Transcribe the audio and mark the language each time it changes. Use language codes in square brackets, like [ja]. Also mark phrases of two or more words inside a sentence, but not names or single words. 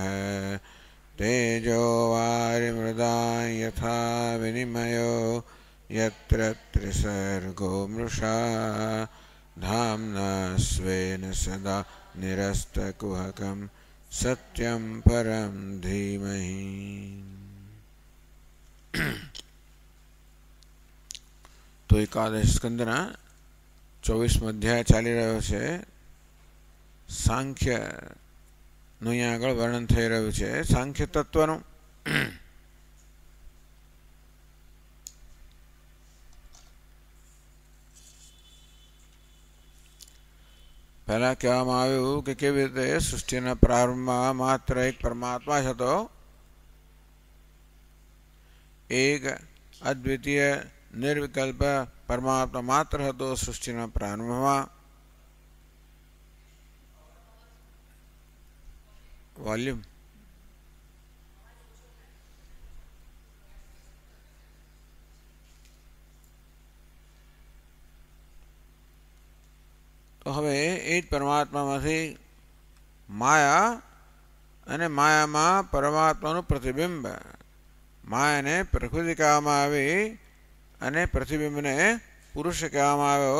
[sa] तेजो वारिमृदां यथा विनिमयो यत्र त्रिसर्गो मृषा धाम्ना स्वेन सदा निरस्तकुहकं सत्यं परं धीमहि। [gu] એકાદશ સ્કંદના 24 અધ્યાય ચાલી રહ્યો છે। सांख्य નું અહીંયા આગળ વર્ણન થઈ રહ્યું છે, સાંખ્ય તત્વનું। પહેલા કહેવામાં આવ્યું કે કેવી રીતે સૃષ્ટિના પ્રારંભમાં માત્ર એક પરમાત્મા જ હતો, એક અદ્વિતીય નિર્વિકલ્પ પરમાત્મા માત્ર હતો સૃષ્ટિના પ્રારંભમાં। વૉલ્યુમ તો હવે એક પરમાત્મા માંથી માયા અને માયા માં પરમાત્મા નું પ્રતિબિંબ, માયા ને પ્રકૃતિ કહેવામાં આવી અને પ્રતિબિંબ ને પુરુષ કહેવામાં આવ્યો।